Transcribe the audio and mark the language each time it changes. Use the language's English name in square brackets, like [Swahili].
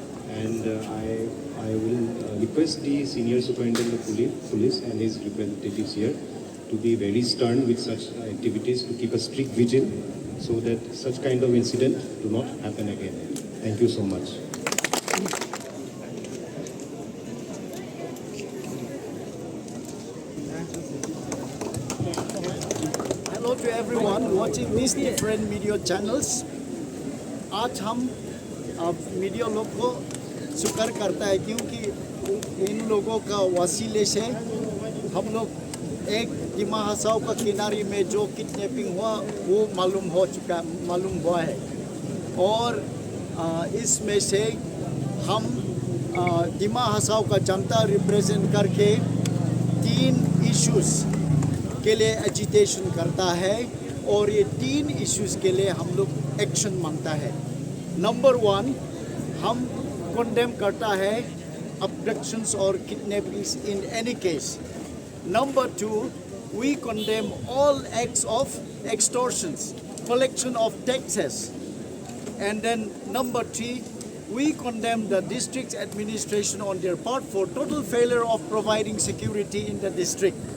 [English] And I will request the Senior Superintendent of Police and his representatives here to be very stern with such activities, to keep a strict vigil so that such kind of incident do not happen again. Thank you so much. Hello to everyone watching these different media channels. [Hindi] आज हम media लोग को शुक्र करता है क्योंकि इन लोगों का वसीले से हम लोग एक दिमा हसाओ का किनारे में जो किडनैपिंग हुआ वो मालूम हुआ है और इसमें से हम दिमा हसाओ का जनता रिप्रेजेंट करके 3 इश्यूज़ के लिए एजिटेशन करता है और ये 3 इश्यूज़ के लिए हम लोग एक्शन मांगता है। नंबर 1 हम कंडेम करता है [English] abductions or kidnappings in any case. Number 2, we condemn all acts of extortions, collection of taxes. And then number 3, we condemn the district's administration on their part for total failure of providing security in the district.